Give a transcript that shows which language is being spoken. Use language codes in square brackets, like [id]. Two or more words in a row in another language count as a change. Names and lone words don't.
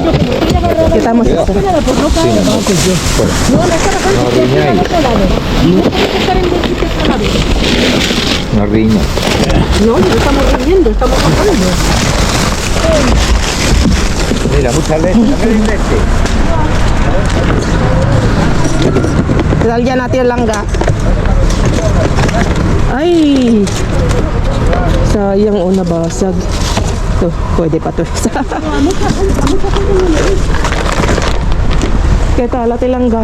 [es] ¿Qué estamos haciendo? Pues no cae. No, no está bajando. No riñáis. No tienes que estar en dos sitios a la vez. No riña. No, no estamos riñendo, estamos bajando. Mira, mucha leche. También leche. [tl] Lalagyan natin lang ga. Ay! Sayang o nabasag. Ito, pwede pa to. Kaya tala tilangga.